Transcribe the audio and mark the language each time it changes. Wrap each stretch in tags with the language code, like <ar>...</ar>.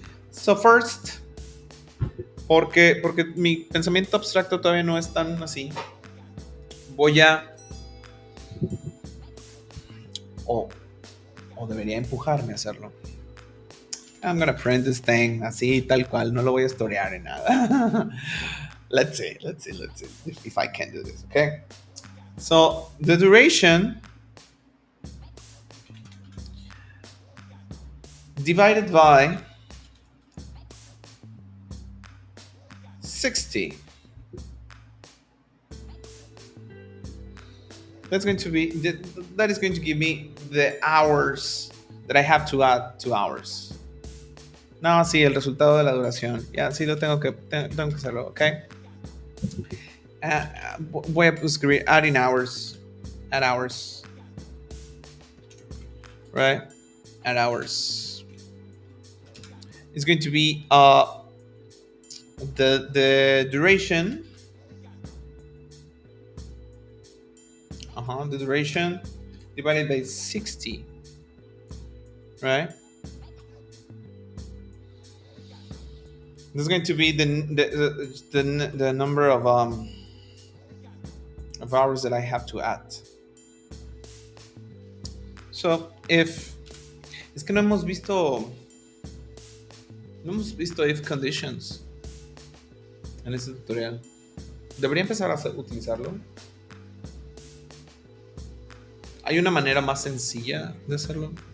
<en>So first,</en> <es>porque mi pensamiento abstracto todavía no es tan así, voy a o debería empujarme a hacerlo.</es> <en>I'm gonna print this thing</en> <es>así, tal cual, no lo voy a historiar en nada.</es> <en>Let's see if I can do this, okay? So the duration divided by 60. That is going to give me the hours that I have to add to hours.</en> <es>No, sí, el resultado de la duración. Ya, sí, tengo que hacerlo, ¿ok? Voy a escribir add hours.</es> <en>right? At hours. It's going to be the duration. The duration divided by 60, right? This is going to be the number of hours that I have to add.</en> <es>So if es que no hemos visto if conditions en este tutorial. Debería empezar a utilizarlo. ¿Hay una manera más sencilla de hacerlo?</es>